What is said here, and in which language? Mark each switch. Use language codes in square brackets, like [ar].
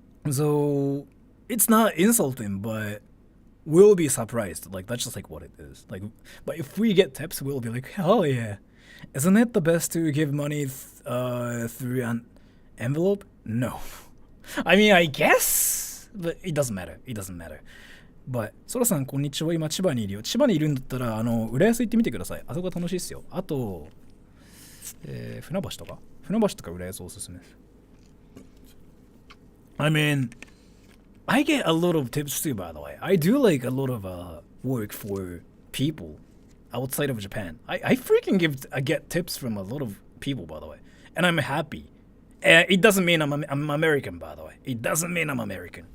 [en] So it's not insulting, but we'll be surprised. Like, that's just like what it is. Like, but if we get tips, we'll be like, hell yeah. Isn't it the best to give money through an envelope? No. I mean, I guess, but it doesn't matter. It doesn't matter. But [ja] ソラさんこんにちは。今千葉にいるよ。千葉にいるんだったら浦安行ってみてください。あそこが楽しいっすよ。あと、船橋とか浦安おすすめです。 [en] I mean, I get a lot of tips too, by the way. I do like a lot of work for people outside of Japan. I freaking get tips from a lot of people, by the way. And I'm happy. It doesn't mean I'm American, by the way. It doesn't mean I'm American.